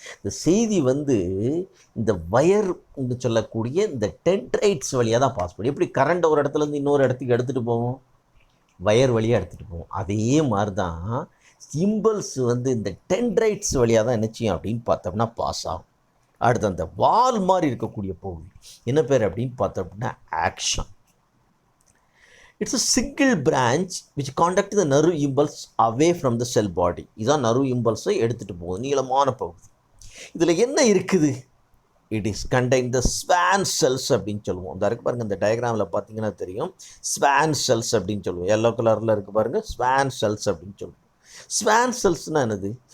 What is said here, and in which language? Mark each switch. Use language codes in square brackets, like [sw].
[ta] இந்த செய்தி வந்து இந்த வயர் சொல்லக்கூடிய இந்த டென்ட்ரைட்ஸ் வழியாக தான் பாஸ் பண்ணும். எப்படி கரண்ட் ஒரு இடத்துலேருந்து இன்னொரு இடத்துக்கு எடுத்துகிட்டு போவோம்? வயர் வழியாக எடுத்துகிட்டு போவோம். அதே மாதிரி தான் இம்பல்ஸ் வந்து இந்த டென்ட்ரைட்ஸ் வழியாக தான் என்ன செய்யும் அப்படின்னு பார்த்தோம்னா பாஸ் ஆகும். அடுத்து அந்த வால் மாதிரி இருக்கக்கூடிய பகுதி என்ன பேர் அப்படின்னு பார்த்தோம்னா action. [en] It's a single branch which conduct the nerve impulse away from the cell body. [ta] இதுதான் நர்வ் இம்பல்ஸை எடுத்துகிட்டு போகுது, நீளமான பகுதி. இதில் என்ன இருக்குது? [en] it is contain the Schwann cells [ta] அப்படின்னு சொல்லுவோம். இந்த இருக்கு பாருங்கள், இந்த டயக்ராமில் பார்த்தீங்கன்னா தெரியும், ஸ்வான் செல்ஸ் அப்படின்னு சொல்லுவோம். எல்லோ கலரில் இருக்குது பாருங்கள், ஸ்வான் செல்ஸ் அப்படின்னு சொல்லுவோம். ஸ்வான் செல்ஸ்னால் என்னது?